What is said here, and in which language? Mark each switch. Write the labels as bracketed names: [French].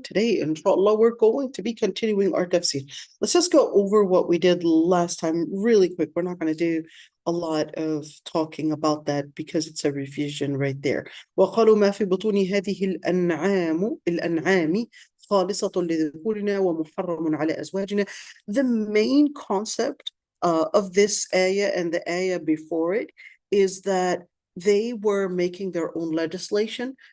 [English] Today, inshallah, we're going to be continuing our tafsir. Let's just go over what we did last time really quick. We're not going to do a lot of talking about that because it's a revision right there. [Arabic] وقالوا ما في بطون هذه الأنعام خالصة لذكورنا ومحرم على أزواجنا. [English] The main concept of this ayah and the ayah before it is that they were making their own legislation.